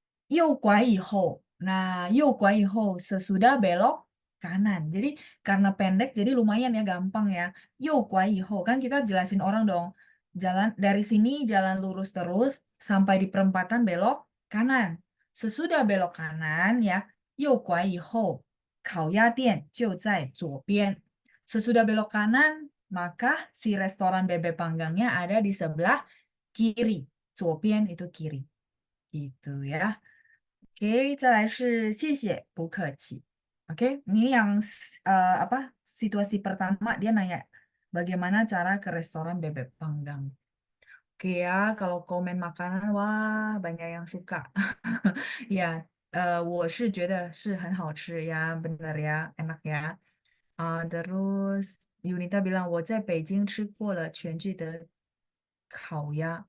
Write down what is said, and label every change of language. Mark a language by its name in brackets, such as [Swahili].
[Chinese] 右拐以后. [Indonesian] Nah, [Chinese] 右拐以后 [Indonesian] sesudah belok kanan. Jadi karena pendek jadi lumayan ya gampang ya. [Chinese] 右拐以后 [Indonesian] kan kita jelasin orang dong. Jalan dari sini jalan lurus terus sampai di perempatan belok kanan. Sesudah belok kanan ya, [Chinese] 右拐以后 烤鸭店就在左边. [Indonesian] Sesudah belok kanan, maka si restoran bebek panggangnya ada di sebelah kiri. 左边 itu kiri. Gitu ya. [Chinese] Oke, 再来是谢谢，不客气. [Indonesian] Oke, ini yang apa situasi pertama dia nanya bagaimana cara ke restoran bebek panggang. Oke ya, kalau komen makanan wah banyak yang suka. [Chinese] Ya, 我是觉得是很好吃 ya, [Indonesian] bener ya, enak ya. Terus Yunita bilang [Chinese] 我在北京吃过了全聚德 烤鸭.